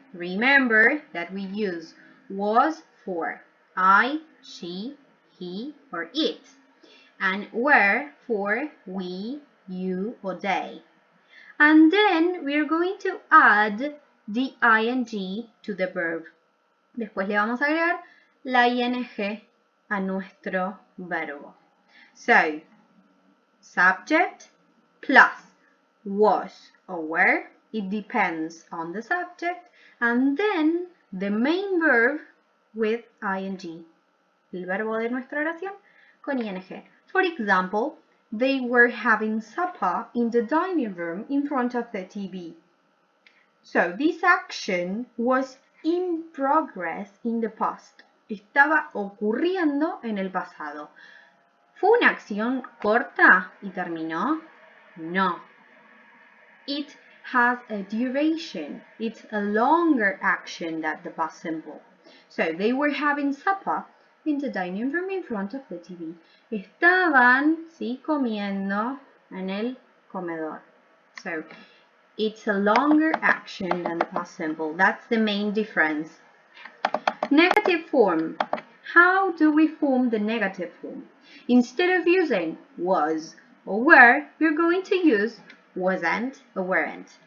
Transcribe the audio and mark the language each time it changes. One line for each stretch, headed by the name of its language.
English: Remember that we use was for I, she, he, or it, and were for we, you, or they. And then we are going to add the ing to the verb.
Spanish: Después le vamos a agregar la ing a nuestro verbo.
English: So, subject plus was or were, it depends on the subject, and then the main verb with ing,
Spanish: el verbo de nuestra oración con ing.
English: For example, they were having supper in the dining room in front of the TV. So, this action was in progress in the past.
Spanish: Estaba ocurriendo en el pasado. ¿Fue una acción corta y terminó?
English: No. It has a duration. It's a longer action than the past simple. So, they were having supper in the dining room in front of the TV.
Spanish: Estaban, sí, comiendo en el comedor.
English: So, it's a longer action than the past simple. That's the main difference. Negative form. How do we form the negative form? Instead of using was or were, we're going to use wasn't or weren't.